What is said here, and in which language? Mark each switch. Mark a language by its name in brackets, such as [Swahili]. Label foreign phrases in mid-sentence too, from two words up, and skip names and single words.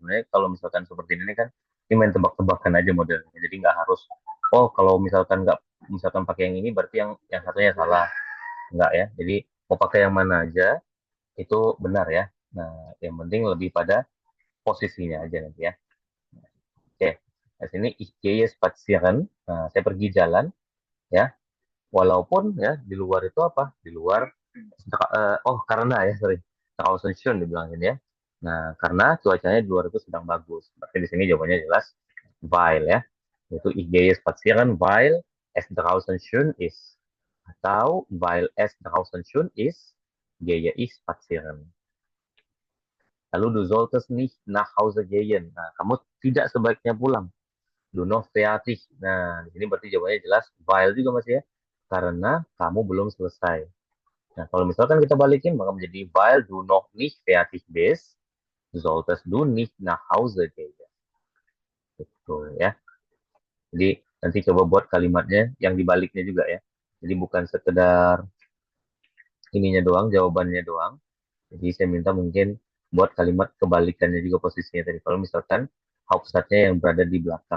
[Indonesian] Sebenarnya kalau misalkan seperti ini kan, ini main tebak-tebakan aja modelnya. Jadi nggak harus, oh kalau misalkan nggak, misalkan pakai yang ini berarti yang satunya salah. Nggak ya. Jadi mau pakai yang mana aja itu benar ya. Nah, yang penting lebih pada posisinya aja nanti ya. [German] Oke. [Indonesian] Nah, sini [German] ich gehe spazieren. [Indonesian] Nah, saya pergi jalan ya. Walaupun ya di luar itu apa? Di luar oh karena ya sorry. [German] Draußen schön [Indonesian] dibilangin ya. Nah, karena cuacanya di luar itu sedang bagus. Berarti di sini jawabannya jelas weil ya. [German] Yaitu ich gehe spazieren weil es draußen schön ist. Atau weil es draußen schön ist, gehe ich spazieren. Lalu du solltest nicht nach Hause gehen. [Indonesian] Nah, kamu tidak sebaiknya pulang. [German] Du noch fertig. [Indonesian] Nah, di sini berarti jawabannya jelas weil juga masih ya. Karena kamu belum selesai. Nah, kalau misalkan kita balikin, maka menjadi [German] weil du noch nicht fertig bist, solltest du nicht nach Hause gehen. [Indonesian] Gitu ya. Jadi nanti coba buat kalimatnya yang dibaliknya juga ya. Jadi bukan sekedar ininya doang, jawabannya doang. Jadi saya minta mungkin buat kalimat kebalikannya juga posisinya tadi. Kalau misalkan Hauptstadtnya yang berada di belakang.